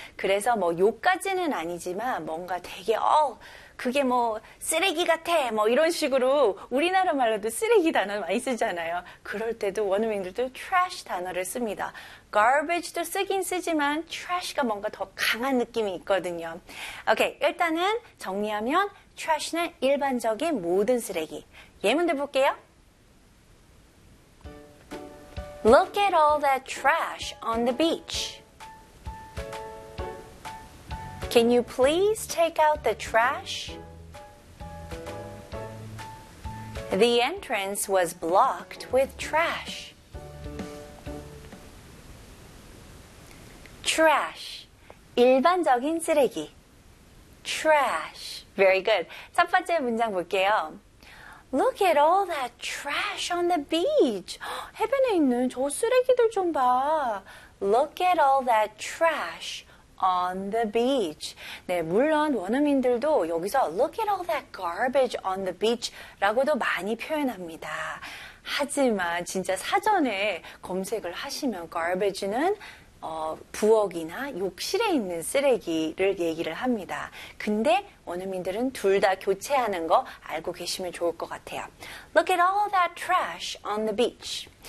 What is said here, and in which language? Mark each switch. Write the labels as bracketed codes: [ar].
[ko] 그래서 뭐 욕까지는 아니지만 뭔가 되게 그게 뭐 쓰레기 같아 뭐 이런 식으로 우리나라 말로도 쓰레기 단어 많이 쓰잖아요. 그럴 때도 원어민들도 trash 단어를 씁니다. garbage도 쓰긴 쓰지만 trash가 뭔가 더 강한 느낌이 있거든요. 오케이, 일단은 정리하면 trash는 일반적인 모든 쓰레기. 예문들 볼게요. [en] Look at all that trash on the beach. Can you please take out the trash? The entrance was blocked with trash. Trash, [ko] 일반적인 쓰레기. [en] Trash, very good. [ko] 첫 번째 문장 볼게요. [en] Look at all that trash on the beach. [ko] 해변에 있는 저 쓰레기들 좀 봐. [en] Look at all that trash on the beach. [ko] 네, 물론 원어민들도 여기서 [en] look at all that garbage on the beach [ko] 라고도 많이 표현합니다. 하지만 진짜 사전에 검색을 하시면 garbage는 부엌이나 욕실에 있는 쓰레기를 얘기를 합니다. 근데 원어민들은 둘 다 교체하는 거 알고 계시면 좋을 것 같아요. [en] Look at all that trash on the beach.